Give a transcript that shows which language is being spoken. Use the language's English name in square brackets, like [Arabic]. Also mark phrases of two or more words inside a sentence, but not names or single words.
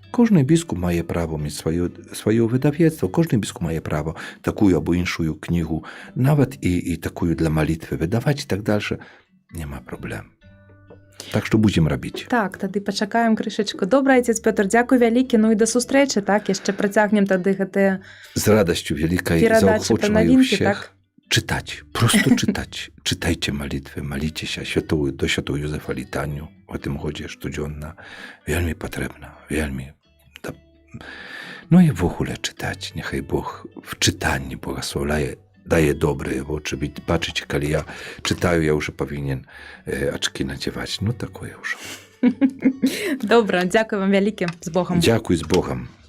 [Polish] Każdy biskup ma prawo mieć swoje wydawnictwo, każdy biskup ma prawo taką albo inną księgę, nawet i taką dla modlitwy wydawać i tak dalej. Nie ma problemu. [Belarusian] Так што будзем рабіць. Так, тады пачакаем крышачку. Добра, отец Пётр, дзякуй вялікі, ну і да сустрэчы, так, яшчэ працягнем тады гэтыя З радасцю вялікай перадачы пра заохочваю навінкі, ўсіх так? чытаць, просто чытаць. Чытайце малітвы, маліцеся до святого Юзефа літанню у гэтым годзе штодзённа. Вельмі патрэбна, вельмі. Ну і ввогуле чытаць, няхай Бог в чытанні благословляе, [Polish] daje dobre oczy. Patrzcie, kiedy ja czytаю, ja już powinien oczki nadziewać. No takie już. [Belarusian] Добра, дзякуй вам вялікі, з Богом. [Polish] Dziękuję, z Bogiem.